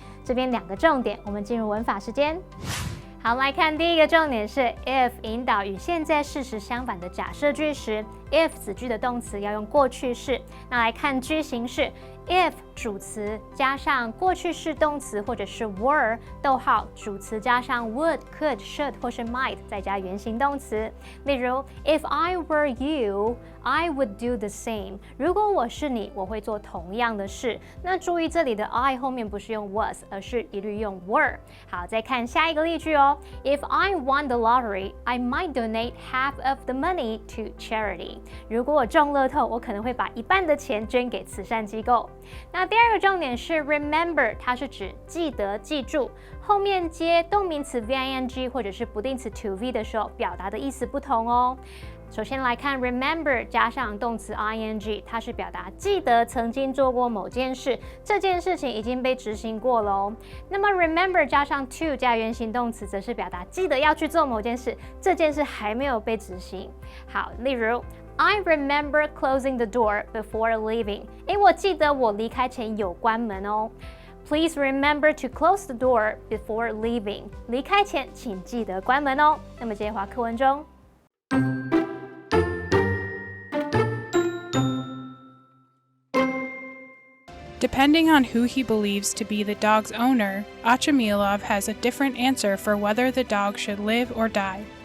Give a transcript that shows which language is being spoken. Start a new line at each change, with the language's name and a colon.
Chinese: 这边两个重点，我们进入文法时间。好，我们来看第一个重点是 if 引导与现在事实相反的假设句时 if 子句的动词要用过去式。那来看句型式 ，if 主词加上过去式动词或者是 were， 逗号主词加上 would、could、should 或是 might， 再加原形动词。例如
English: ，If I were you, I would do the same。
Chinese: 如果我是你，我会做同样的事。那注意这里的 I 后面不是用 was， 而是一律用 were。好，再看下一个例句哦。
English: If I won the lottery, I might donate half of the money to charity。
Chinese: 如果我中乐透，我可能会把一半的钱捐给慈善机构。那第二个重点是 remember， 它是指记得、记住，后面接动名词 VING 或者是不定词 to V 的时候，表达的意思不同哦。首先来看 remember 加上动词 ing， 它是表达记得曾经做过某件事，这件事情已经被执行过了哦。那么 remember 加上 to 加原形动词，则是表达记得要去做某件事，这件事还没有被执行。好，例如
English: I remember closing the door before leaving。
Chinese: 我记得我离开前有关门哦。
English: Please remember to close the door before leaving。
Chinese: 离开前请记得关门哦。那么接下来课文中。
English: Depending on who he believes to be the dog's owner, Achemilov has a different answer for whether the dog should live or die.